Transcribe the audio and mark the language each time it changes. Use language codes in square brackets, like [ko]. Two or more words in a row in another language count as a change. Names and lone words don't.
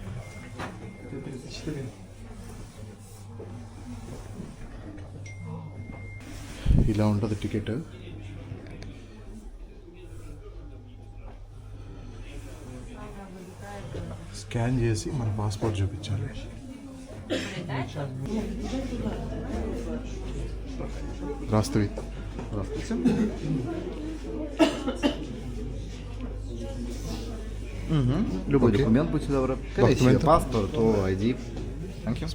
[te] ఇలా ఉంటుంది టికెట్. స్కాన్ చేసి మన పాస్పోర్ట్ చూపించాలి. [ru] Здравствуй. Любой Окей. документ, будьте добры. Скорее всего, Документы. паспорт, [en] ID. Thank you.